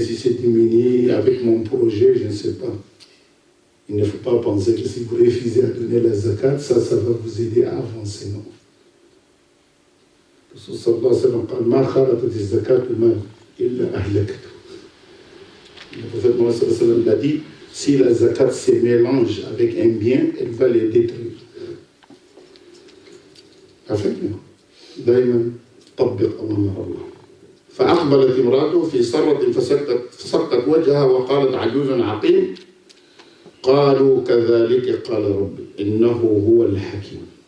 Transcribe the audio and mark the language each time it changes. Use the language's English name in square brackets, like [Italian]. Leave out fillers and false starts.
[French] Si c'est diminué avec mon projet, je ne sais pas. Il ne faut pas penser que si vous refusez à donner la zakat, ça va vous aider à avancer. Non. [Arabic] Le Rasul sallallahu alayhi wa sallam قال ما خالطت الزكاة مال إلا أهلكته. [French] Le prophète Mohammed sallallahu alayhi wa sallam l'a dit, si la zakat se mélange avec un bien, elle va les détruire. [Arabic] عرفتنا؟ دائما طبق أوامر الله. فأقبلت امرأته في صرة فسقت وجهها وقالت عجوز عقيم. قالوا كذلك قال ربي إنه هو الحكيم.